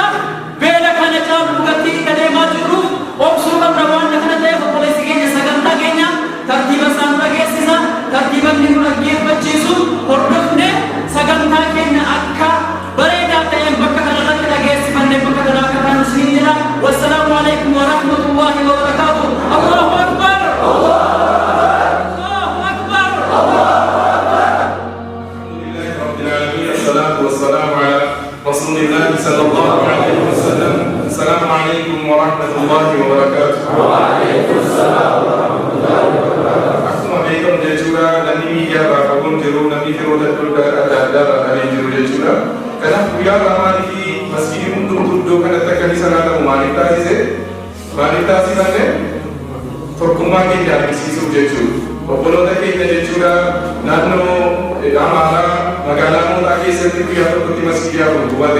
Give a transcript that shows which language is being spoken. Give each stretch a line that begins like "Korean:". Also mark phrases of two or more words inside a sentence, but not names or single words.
Oromo: Beela kana caalu dhugaatti adeemaa jirruuf obsuu qabna. Waan kana ta'eef obboleessi keenya sagantaa keenya tartiiba isaan dhageessisa. Tartiiba inni nu dhaggeeffachiisu hordofne sagantaa keenya akka bareedaa ta'een bakka kanarratti dhageessifanne bakka kanaa akka taanu siin jedha.
Arabic: والسلام عليكم ورحمة الله وبركاته. الله أكبر. الله أكبر. الحمد لله رب العالمين. الصلاة والسلام على رسول الله صلى الله عليه وسلم. السلام عليكم ورحمة الله وبركاته. وعليكم السلام ورحمة الله وبركاته.
Oromo: Akkuma beekamu jechuudha namni miidiyaa fagoon jiru namni firoota adda addaa jiru jechuudha. Kanaaf guyyaa ramaanii fi masjidii hundumtuu iddoo kanatti akka isa naanna'u maaliif taasise? Maaliif taasifame? Tokkummaa keenya agarsiisuuf jechuudha. Obboloota keenya jechuudha naannoo Amaaraa magaalaa mootaa keessatti guyyaa tokkotti masjidii afur qubate.